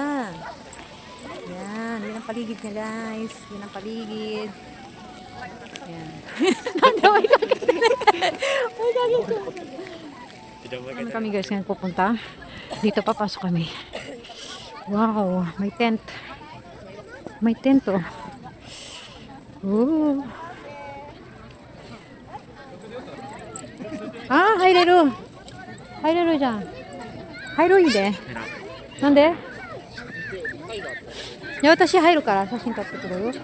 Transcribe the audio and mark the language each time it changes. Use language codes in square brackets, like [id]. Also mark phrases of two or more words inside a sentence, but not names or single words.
[tl] Yan, yun ang paligid niya guys. Yun ang paligid. Yan. Nandaway ka. Ano kami guys ngayon pupunta? Dito papasok kami. Wow, may tent. May tent oh. Ooh. [ja] Ah, 入れる。入れるじゃん。入るいいで。なんで？いや、私入るから写真撮ってくれる？